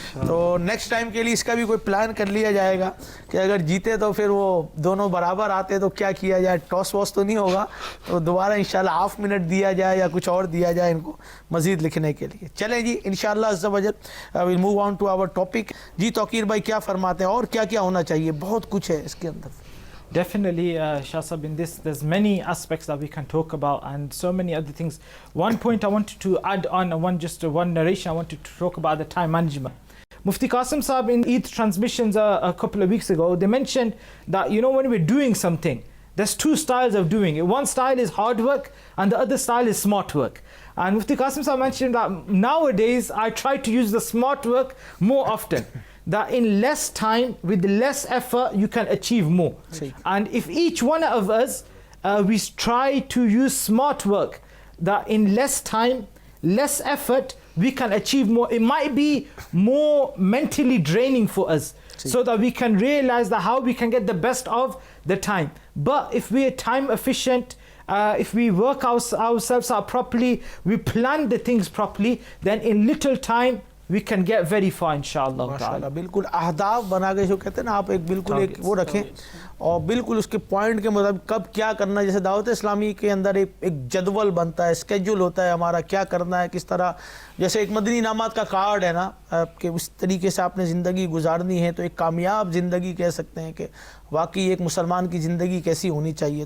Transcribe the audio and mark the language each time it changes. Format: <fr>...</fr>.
<ur>تو next time کے لیے اس کا بھی کوئی پلان کر لیا جائے گا کہ اگر جیتے تو پھر وہ دونوں برابر آتے تو کیا کیا جائے, ٹاس واس تو نہیں ہوگا, تو دوبارہ انشاءاللہ ½ منٹ دیا جائے یا کچھ اور دیا جائے ان کو مزید لکھنے کے لیے. چلیں جی انشاءاللہ عز و جل</ur> <en>Will move on to our topic.</en> <ur>جی توقیر بھائی کیا فرماتے ہیں, اور کیا کیا ہونا چاہیے, بہت کچھ ہے اس کے اندر.</ur> <en>Definitely, Shah Sahab, in this there's many aspects that we can talk about and so many other things. One point I wanted to add on, one narration I wanted to talk about the time management. Mufti Qasim Sahab in Eid transmissions a couple of weeks ago, they mentioned that, you know, when we're doing something, there's 2 styles of doing it. One style is hard work and the other style is smart work. And Mufti Qasim Sahab mentioned that nowadays I try to use the smart work more often. That in less time, with less effort, you can achieve more. And if each one of us, we try to use smart work, that in less time, less effort, we can achieve more. It might be more mentally draining for us, so that we can realize that how we can get the best of the time. But if we are time efficient, if we work ourselves out properly, we plan the things properly, then in little time, we can get very far inshallah.</en> <ur>ماشاءاللہ بالکل اہداف بنا کے جو کہتے ہیں نا آپ, ایک بالکل ایک وہ رکھیں اور بالکل اس کے پوائنٹ کے مطابق کب کیا کرنا ہے. جیسے دعوت اسلامی کے اندر ایک جدول بنتا ہے, اسکیجول ہوتا ہے ہمارا, کیا کرنا ہے کس طرح. جیسے ایک مدنی انعامات کا کارڈ ہے نا کہ اس طریقے سے آپ نے زندگی گزارنی ہے, تو ایک کامیاب زندگی کہہ سکتے ہیں کہ واقعی ایک مسلمان کی زندگی کیسی ہونی چاہیے.</ur>